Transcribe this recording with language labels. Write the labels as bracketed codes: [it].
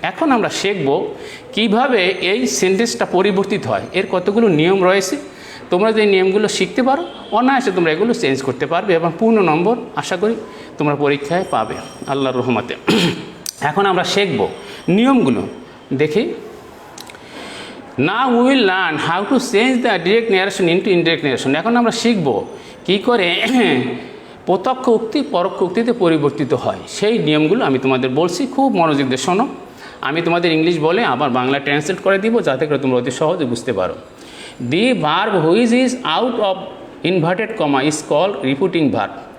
[bn] এখন আমরা শিখব কিভাবে এই সেন্টেন্সটা পরিবর্তিত হয়। এর কতগুলো নিয়ম রয়েছে, তোমরা যে নিয়মগুলো শিখতে পারো অনায়াসে তোমরা এগুলো চেঞ্জ করতে পারবে এবং পূর্ণ নম্বর আশা করি তোমরা পরীক্ষায় পাবে আল্লাহর রহমতে। এখন আমরা শিখব নিয়মগুলো, দেখি। [en] Now we will learn how to change the direct narration into indirect narration. [bn] এখন আমরা শিখব কি করে প্রত্যক্ষ উক্তি পরোক্ষ উক্তিতে পরিবর্তিত হয়। সেই নিয়মগুলো আমি তোমাদের বলছি, খুব মনোযোগ দিয়ে শোনো। আমি তোমাদের ইংলিশ বলে আবার বাংলা ট্রান্সলেট করে দিব, যাতে করে তোমরা অতি সহজে বুঝতে পারো। [en] The verb which is out of inverted comma is called repeating verb.